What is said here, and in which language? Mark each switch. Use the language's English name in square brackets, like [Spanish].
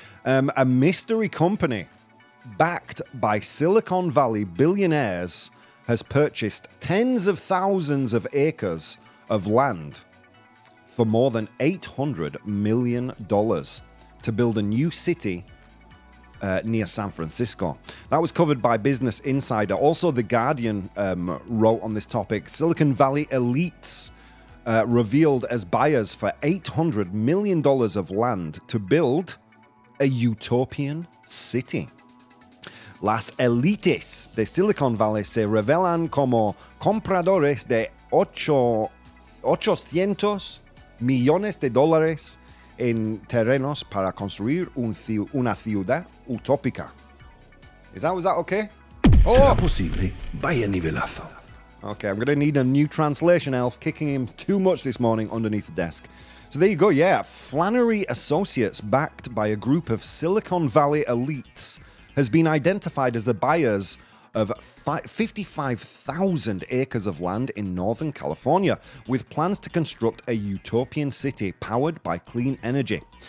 [English] A mystery company backed by Silicon Valley billionaires has purchased tens of thousands of acres of land for more than $800 million to build a new city near San Francisco. That was covered by Business Insider. Also, The Guardian wrote on this topic. Silicon Valley elites revealed as buyers for $800 million of land to build a utopian city. [Spanish] Las élites de Silicon Valley se revelan como compradores de $800 millones en terrenos para construir una ciudad utópica. [English] Was that okay? [Spanish] ¿Será posible? Vaya nivelazo. [English] Okay, I'm going to need a new translation, Elf, kicking him too much this morning underneath the desk. So there you go, yeah. Flannery Associates, backed by a group of Silicon Valley elites, has been identified as the buyers of 55,000 acres of land in Northern California, with plans to construct a utopian city powered by clean energy.